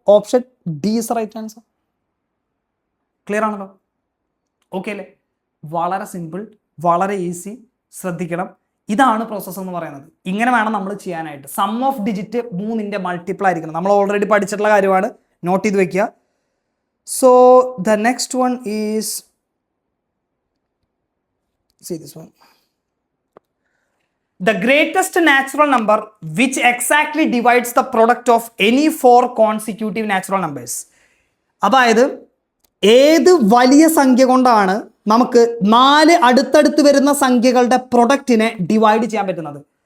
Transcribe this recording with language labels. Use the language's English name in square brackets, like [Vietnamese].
[English] Option D is right answer. [Malayalam] Clear ആണല്ലോ? Okay അല്ലേ? വളരെ സിമ്പിൾ, വളരെ ഈസി. ശ്രദ്ധിക്കണം, ഇതാണ് പ്രോസസ്സ് എന്ന് പറയുന്നത്. ഇങ്ങനെ വേണം നമ്മൾ ചെയ്യാനായിട്ട്. സം ഓഫ് ഡിജിറ്റ് 3ന്റെ മൾട്ടിപ്പിൾ ആയിരിക്കണം. നമ്മൾ ഓൾറെഡി പഠിച്ചിട്ടുള്ള കാര്യമാണ്, നോട്ട് ചെയ്ത് വെക്കുക. [English] So the next one is, see this one, the greatest natural number which exactly divides the product of any 4 consecutive natural numbers. [Malayalam] അതായത് ഏത് വലിയ സംഖ്യ കൊണ്ടാണ് നമുക്ക് 4 അടുത്തടുത്ത് വരുന്ന സംഖ്യകളുടെ പ്രൊഡക്റ്റിനെ ഡിവൈഡ് ചെയ്യാൻ പറ്റുന്നത്?